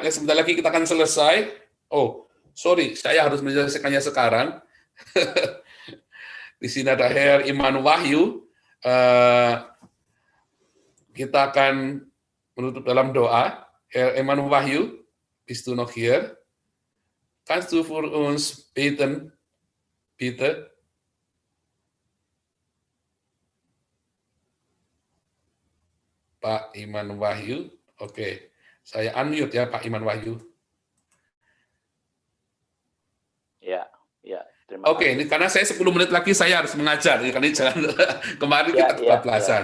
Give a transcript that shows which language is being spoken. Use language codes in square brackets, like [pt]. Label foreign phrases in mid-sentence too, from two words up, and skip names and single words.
[id] Sebentar lagi kita akan selesai. Oh, sorry, saya harus menyelesaikannya sekarang. Di sini ada Herr Iman Wahyu. Kita akan menutup dalam doa. [de] Herr Iman Wahyu, bist du noch hier? Kannst du für uns beten, bitte? [id] Pak Iman Wahyu, oke. Saya unmute ya Pak Iman Wahyu. Ya, terima Terima Oke, kasih. ini karena saya 10 menit lagi saya harus mengajar, ya, karena jangan kemarin kita kebablasan.